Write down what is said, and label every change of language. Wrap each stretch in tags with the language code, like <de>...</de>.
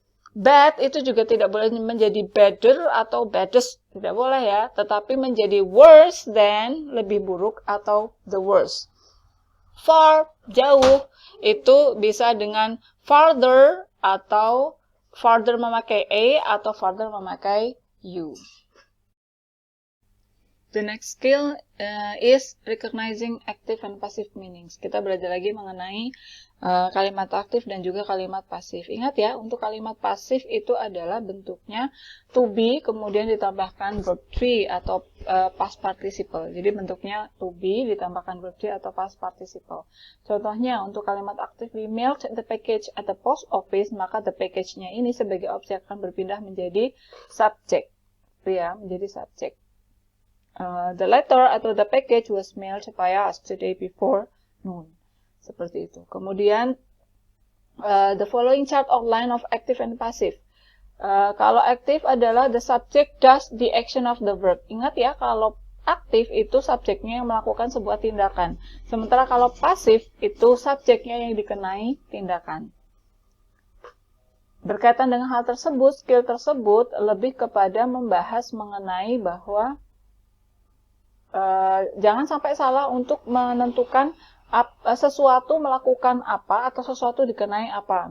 <id>Bad itu juga tidak boleh menjadi better atau baddest. Tidak boleh ya. Tetapi menjadi</id> <en>worse than,</en> <id>lebih buruk atau</id> <en>the worst.</en> <id>Far, jauh, itu bisa dengan farther atau farther memakai a atau farther memakai u.</id> <en>The next skill is recognizing active and passive meanings.</en> <id>Kita belajar lagi mengenai kalimat aktif dan juga kalimat pasif. Ingat ya, untuk kalimat pasif itu adalah bentuknya to be, kemudian ditambahkan verb 3 atau past participle. Jadi bentuknya to be, ditambahkan verb 3 atau past participle. Contohnya, untuk kalimat aktif,</id> <en>we mailed the package at the post office,</en> <id>maka the package-nya ini sebagai objek akan berpindah menjadi subject. Ya, menjadi subject.</id> <en>The letter atau the package was mailed via us today before noon.</en> <id>Seperti itu. Kemudian,</id> <en>the following chart outline of active and passive.</en> <id>Kalau aktif adalah</id> <en>the subject does the action of the verb.</en> <id>Ingat ya, kalau aktif itu subjeknya yang melakukan sebuah tindakan. Sementara kalau pasif itu subjeknya yang dikenai tindakan. Berkaitan dengan hal tersebut, skill tersebut lebih kepada membahas mengenai bahwa jangan sampai salah untuk menentukan sesuatu melakukan apa atau sesuatu dikenai apa.</id>